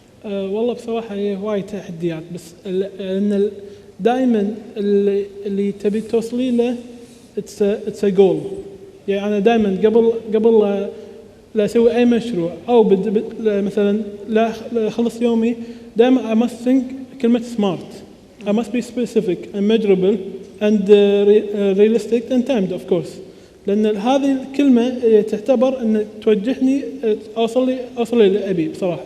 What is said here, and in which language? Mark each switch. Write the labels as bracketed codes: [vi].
[ar] والله بصراحة هي وايد تحديات، بس لأن دائما اللي تبي توصلي له [en] it's a goal. [ar] يعني أنا دائما قبل لا أسوي أي مشروع أو مثلا لا خلص يومي، دائما [en] I must think [ar] كلمة smart. [en] I must be specific and measurable and realistic and timed of course. [ar] لأن هذه الكلمة تعتبر أن توجهني أوصل اللي أبي بصراحة.